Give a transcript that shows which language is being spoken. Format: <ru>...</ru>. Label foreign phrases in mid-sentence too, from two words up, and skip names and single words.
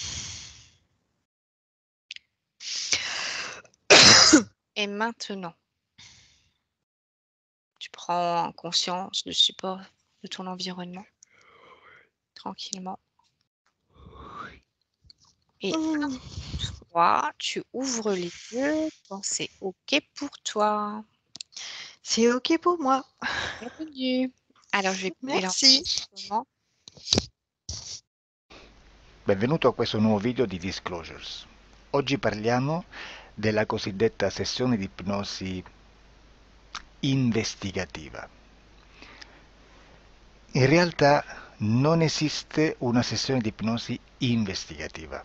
<fr>Et maintenant, tu prends conscience du support de ton environnement, tranquillement. Et toi, tu ouvres les yeux quand c'est OK pour toi. C'est OK pour moi. Bienvenue. Alors, je vais couper Merci. l'enregistrement.</fr> <it>Benvenuto a questo nuovo video di Disclosures. Oggi parliamo della cosiddetta sessione di ipnosi investigativa. In realtà non esiste una sessione di ipnosi investigativa.</it>